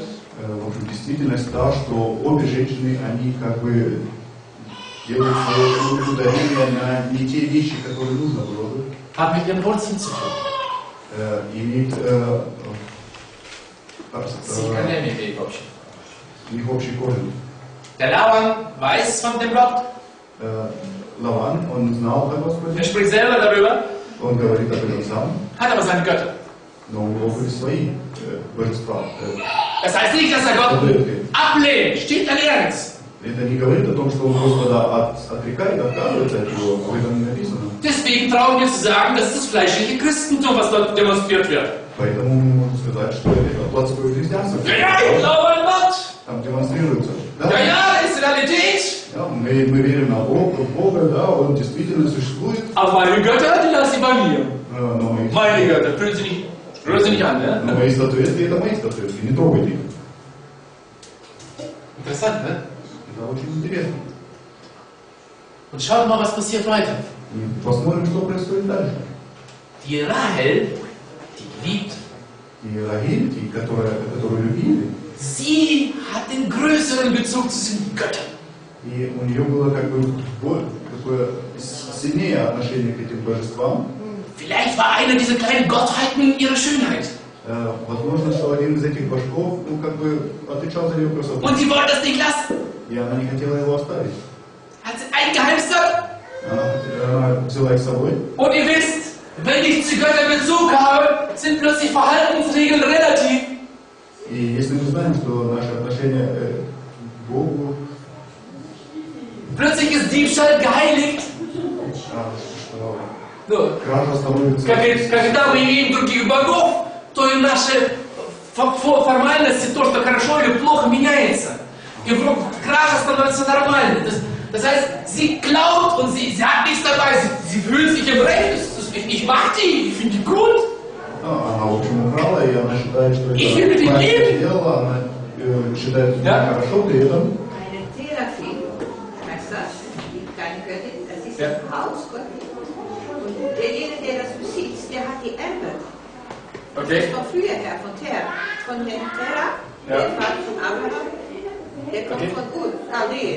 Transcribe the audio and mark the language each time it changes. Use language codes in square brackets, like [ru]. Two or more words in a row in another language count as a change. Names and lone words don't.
[ru] В общем, действительность та, что обе женщины, они как бы делают свое ударение на не те вещи, которые нужно было бы. [de] Hat mit ihren Wurzeln zu tun. [ru] Имеет их общий корень. [de] Der Laban weiß von dem Gott. [ru] Лаван, он знал о Господе. [de] Er spricht selber darüber. [ru] Он говорит об этом сам. [de] Hat aber seine Götter. [ru] Но у него были свои божества. [de] Das heißt nicht, dass er Gott ablehnt. Steht da nirgends. [ru] Это не говорит о том, что он Господа отрекает, отказывается от него. Об этом не написано. [de] Deswegen trauen wir zu sagen, das ist das fleischliche Christentum, was dort demonstriert wird. [ru] Поэтому мы можем сказать, что это плотское христианство. [de] Ja, ich glaube an Gott. [ru] Там демонстрируется. [de] Ja, das ist Realität. [ru] Да, мы верим на Бога, да, он действительно существует. [de] Aber meine Götter, die lassen sie bei mir. [ru] Но мы, [de] Meine Götter, rühren sie nicht an, ne? [ru] но мои статуэтки, это мои статуэтки, не трогайте их. [de] Interessant, ne? [ru] Это очень интересно. [de] Und schaut mal, was passiert weiter. [ru] И посмотрим, что происходит дальше. [de] Die Rahel, die geliebt, [ru] И Рахиль, которую любили, [de] sie hat den größeren Bezug zu den Göttern. [ru] и у нее было как бы такое сильнее отношение к этим божествам. [de] Vielleicht war eine dieser kleinen Gottheiten ihre Schönheit. [ru] Возможно, что один из этих божков, ну, как бы отвечал за ее красоту. [de] Und sie wollte das nicht lassen. [ru] И она не хотела его оставить. [de] Hat sie eingeheimstert. [ru] Она взяла их с собой. [de] Und ihr wisst, wenn ich zu Göttern Bezug habe, sind plötzlich Verhaltensregeln relativ. [ru] И если мы знаем, что наше отношение к Богу, [de] Plötzlich ist Diebstahl geheiligt. [ru] что кража становится... Когда мы имеем других богов, то и наши формальности, то, что хорошо или плохо, меняется. И вдруг кража становится нормальной. [de] Das heißt, sie klaut und sie hat nichts dabei, sie fühlt sich im Recht. Ich mag die, ich finde die gut. [ru] Она, в общем, украла, и она считает, что это правильное дело, она считает, что это хорошо, при этом... [de] Eine Teraphim, heißt das, keine Göttin, das ist ein Hausgott. Und derjenige, der das besitzt, der hat die Erbe. Das ist von früher her, von Terra. Von dem Terra, der Vater von Abraham, der kommt von Ur, Chaldeen.